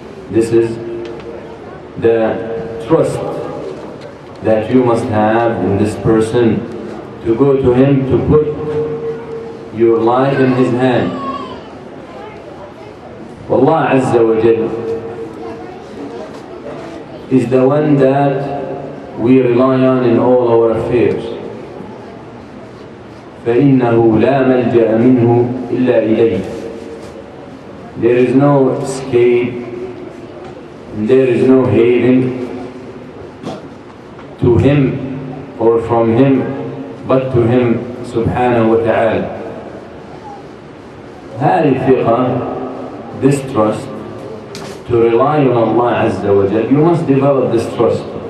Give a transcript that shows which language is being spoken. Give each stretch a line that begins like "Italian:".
English: This is the trust that you must have in this person, to go to him, to put your life in his hand. Allah
Arabic: Azza wa Jal
English: is the one that we rely on in all our affairs.
Arabic: فإنه لا ملجأ منه إلا إليه.
English: There is no escape, there is no haven to him or from him but to him
Arabic: subhanahu wa ta'ala. هذه الثقة,
English: this trust, to rely on Allah
Arabic: Azza wa Jal,
English: you must develop this trust.